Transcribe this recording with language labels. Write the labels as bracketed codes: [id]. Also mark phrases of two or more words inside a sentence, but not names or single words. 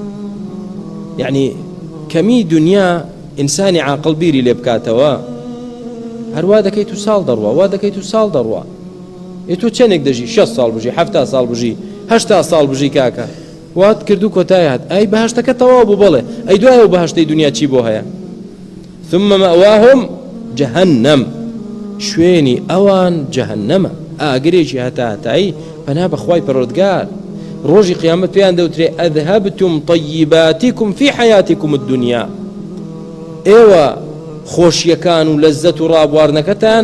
[ckb] یعنی کەمی دنیا ئینسانی عاقڵ بیری لێ بکاتەوە هەروە دەکەیت و ساڵ دەڕوا وا دەکەیت و ساڵ دەڕوا تۆ چەندێک دەژی 6 ساڵ بژی 7 ساڵ بژی 8 ساڵ بژی کاکە وات کردو کۆتای هات ئەی بەهەشتەکە تەواو بوو بڵێ ئەی دوایە و بەهەشتەی دنیا چی بۆ هەیە [ar] ثم مأواهم جهنم [ckb] شوێنی ئەوان جەهەنەمە ئاگرێکی هەتایی پەنا بەخوای پەروەردگار ڕۆژی قیامەت پێیان دەوترێ [ar] ئەذهبتم طیباتیکم فی حیاتیکم الدنیا [ckb] ئێوە خۆشیەکان و لەزەت و ڕابواردنەکەتان